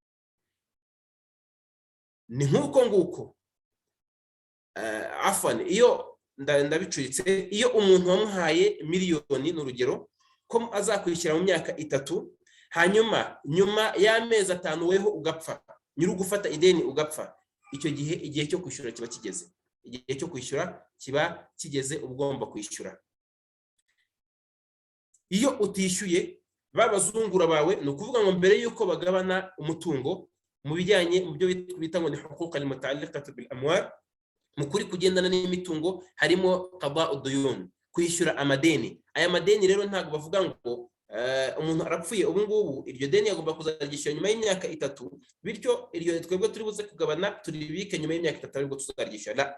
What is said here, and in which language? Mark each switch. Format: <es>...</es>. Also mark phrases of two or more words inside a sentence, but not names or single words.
<rw>Ni nk'uko nguko iyo ndabicuritse, iyo umuntu wamuhaye miliyoni n'urugero ko azakwishyura mu myaka 3, hanyuma nyuma y'amezi 5 weho ugapfa, nyiri gufata ideni ugapfa, icyo gihe igihe cyo kwishyura kiba kigeze. Igihe cyo kwishyura kiba kigeze, ugomba kwishyura. Iyo utishyuye babazungura bawe, ni ukuvuga ngo mbere yuko bagabana umutungo, mu bijyanye mu byo bita ngo ni</rw> <ar>حقوق المتعلقة بالأموال,</ar> <rw>mu kuri kugendana n'imitungo harimo</rw> <ar>قضاء ديون,</ar> <rw>kwishyura amadeni. Aya madeni rero ntabwo bavuga ngo umuntu arapfuye ubu ngubu iryo deni yagomba kuzaryishyura nyuma y'imyaka 3, bityo iryo twebwe turi buze kugabana turibike nyuma y'imyaka 3 ariko tuzaryishyura.</rw>